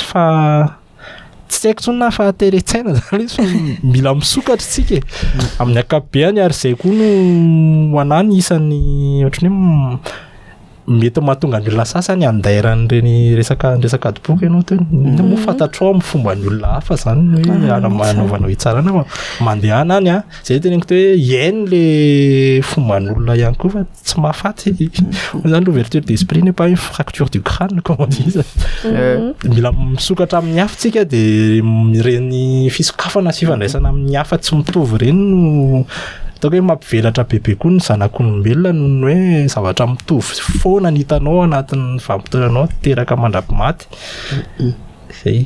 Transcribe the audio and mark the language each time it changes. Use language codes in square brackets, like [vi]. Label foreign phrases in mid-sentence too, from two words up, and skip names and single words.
[mg] tsy haiko tsony na fahateretsaina zany izy fa mila misokatra tsika amin'ny ankapobeny ary izay koa no hoanany isan'ny ohatrany hoe mety mahatonga ny olona sasany andairan'ireny resaka adiboka ianao teo moa fantatrao amin'ny fomba ny olona hafa zany hoe anaovanao hitsarana fa mandehana any zay teneniko teo hoe iainy le fomba ny olona ihany koa fa tsy mahafaty zany [fr] l'ouverture d'esprit n'est pas une fracture du crâne comme on dit [mg] mila misokatra amin'ny hafa tsika dia reny fisokafana sy fifandraisana amin'ny hafa tsy mitovy reny no ataoko hoe mampivelatra bebe koa ny zanak'olombelona noho ny hoe zavatra mitovy foana ny hitanao anatin'ny vanim-potoananao teraka mandrapimaty zay